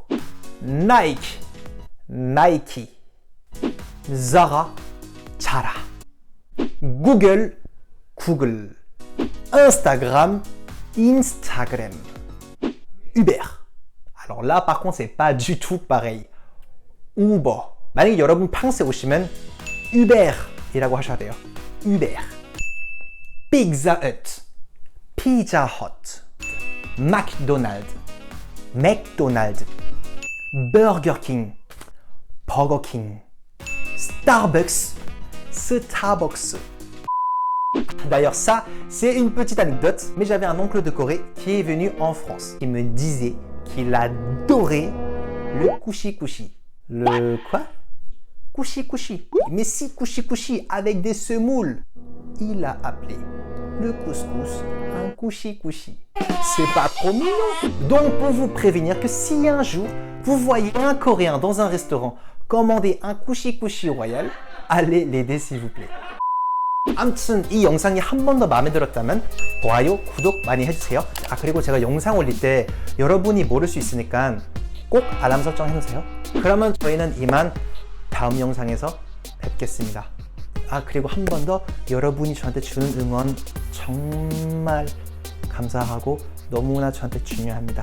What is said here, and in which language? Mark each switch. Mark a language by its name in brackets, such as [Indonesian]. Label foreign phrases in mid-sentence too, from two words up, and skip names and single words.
[French] Nike. Nike. Zara. Zara. Google, Google. Instagram, Instagram. Uber. Alors là, par contre, c'est pas du tout pareil. Uber. [Korean] 만약에 여러분 프랑스에 오시면 Uber이라고 하셔야 돼요. [French] Uber. Pizza Hut. Pizza Hut. McDonald's. McDonald's. Burger King. Burger King. Starbucks. Starbucks. D'ailleurs ça, c'est une petite anecdote, mais j'avais un oncle de Corée qui est venu en France. Il me disait qu'il adorait le kushi-kushi. Le quoi? Kushi-kushi. Mais si kushi-kushi avec des semoules. Il a appelé le couscous un kushi-kushi. C'est pas trop mignon. Donc pour vous prévenir que si un jour vous voyez un Coréen dans un restaurant commander un kushi-kushi royal, allez l'aider s'il vous plaît. [Korean] 아무튼 이 영상이 한 번 더 마음에 들었다면 좋아요, 구독 많이 해주세요. 아, 그리고 제가 영상 올릴 때 여러분이 모를 수 있으니까 꼭 알람 설정 해놓으세요. 그러면 저희는 이만 다음 영상에서 뵙겠습니다. 아, 그리고 한 번 더 여러분이 저한테 주는 응원 정말 감사하고 너무나 저한테 중요합니다.